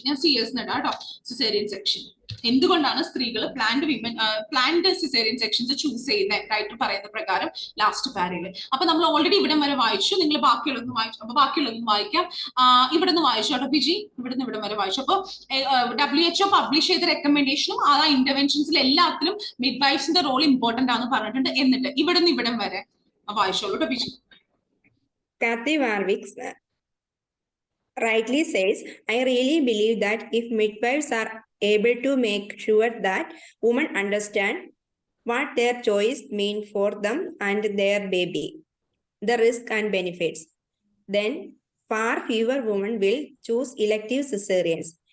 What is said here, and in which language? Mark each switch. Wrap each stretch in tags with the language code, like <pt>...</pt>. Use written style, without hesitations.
<ml>ഞാൻ CS നടാട്ടോ cesarean section. എന്തുകൊണ്ടാണ് സ്ത്രീകൾ പ്ലാൻഡ് സിസേറിയൻ സെക്ഷൻസ് ചൂസ് ചെയ്യുന്നത് റൈറ്റർ പറയുന്ന പ്രകാരം ലാസ്റ്റ് പാരയിൽ. അപ്പൊ നമ്മൾ ഓൾറെഡി ഇവിടെ വരെ വായിച്ചു. നിങ്ങൾ ബാക്കിയുള്ളതൊന്നും വായിച്ചു. അപ്പൊ ബാക്കിയുള്ളതൊന്നും വായിക്കാം. ഇവിടെ നിന്ന് വായിച്ചു കേട്ടോ പിജി. ഇവിടുന്ന് ഇവിടെ വരെ വായിച്ചു. അപ്പൊ WHO പബ്ലിഷ് ചെയ്ത റെക്കമെൻഡേഷനും ആ ഇന്റർവെൻഷൻസിൽ എല്ലാത്തിലും മിഡ്വൈഫ്സിന്റെ റോൾ ഇമ്പോർട്ടന്റ് ആണെന്ന് പറഞ്ഞിട്ടുണ്ട്. എന്നിട്ട് ഇവിടെ നിന്ന് ഇവിടം വരെ വായിച്ചോളൂ കേട്ടോ PG.</ml> <en>Kathy Warwick rightly says, I really believe that if midwives are able to make sure that women understand what their choice means for them and their baby, the risk and benefits, then far fewer women will choose elective cesareans.</en>